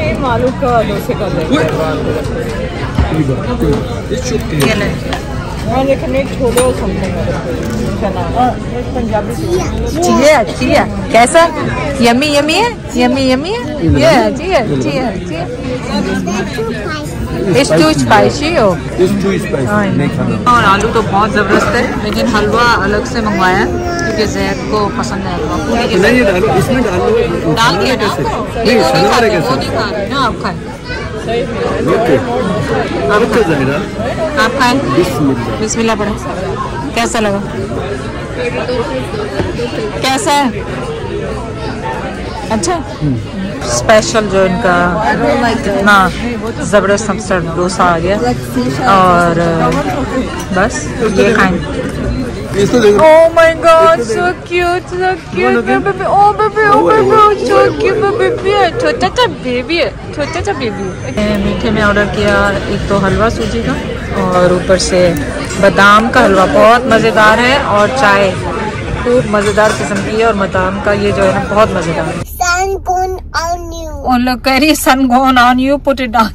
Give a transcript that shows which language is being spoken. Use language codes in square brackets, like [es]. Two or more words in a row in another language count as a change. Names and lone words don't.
[hi] सेम आलू का डोसे का चाहिए। अच्छी है, कैसा [en] yummy yummy [hi] है, [en] yummy yummy [hi] है, ये अच्छी है, अच्छी है, अच्छी है। [en] It's too spicy हो। [hi] और आलू तो बहुत जबरदस्त है लेकिन हलवा अलग से मंगवाया है क्योंकि ज़ैद को पसंद है हलवा। पूरी के साथ इसमें डाल दिया ना आपको, ये वो नहीं खा रहे ना, आप खाएं। आप खाएं, बिस्मिल्लाह पढ़े। कैसा लगा, कैसा है? अच्छा स्पेशल जो इनका इतना ज़बरदस्त मस्टर्ड डोसा आ गया और बस ये खाएंगे। [en] Oh my God, so cute, baby. Oh baby, oh baby, so cute baby [hi] है, छोटा सा बेबी है, छोटा सा बेबी है। मीठे में ऑर्डर किया एक तो हलवा सूजी का और ऊपर से बादाम का हलवा बहुत मज़ेदार है और चाय खूब मज़ेदार किस्म की है और बादाम का ये जो है ना बहुत मज़ेदार है। और लोग कह रही [en] sun gone on you put it down.